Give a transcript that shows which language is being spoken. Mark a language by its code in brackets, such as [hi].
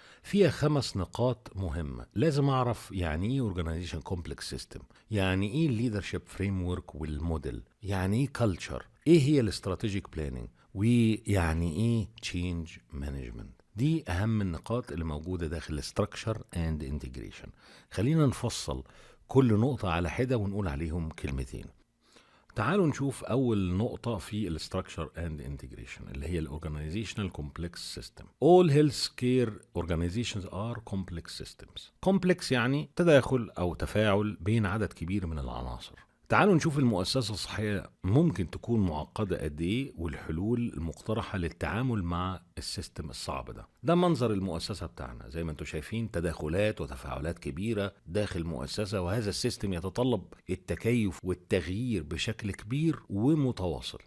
[ar] فيها 5 نقاط مهمة لازم أعرف يعني إيه Organization Complex System، يعني إيه Leadership Framework والموديل، يعني إيه Culture، إيه هي الاستراتيجيك بلانينج، ويعني إيه Change Management. دي أهم النقاط اللي موجودة داخل Structure and Integration. خلينا نفصل كل نقطة على حدة ونقول عليهم كلمتين. تعالوا نشوف أول نقطة في الستراكشر اند انتجريشن اللي هي الاورجانيزيشنال كومبلكس سيستم. [en] All healthcare organizations are complex systems. [ar] complex يعني تداخل أو تفاعل بين عدد كبير من العناصر. تعالوا نشوف المؤسسة الصحية ممكن تكون معقدة قد ايه والحلول المقترحة للتعامل مع السيستم الصعب ده. ده منظر المؤسسة بتاعنا، زي ما انتم شايفين تداخلات وتفاعلات كبيرة داخل المؤسسة، وهذا السيستم يتطلب التكيف والتغيير بشكل كبير ومتواصل.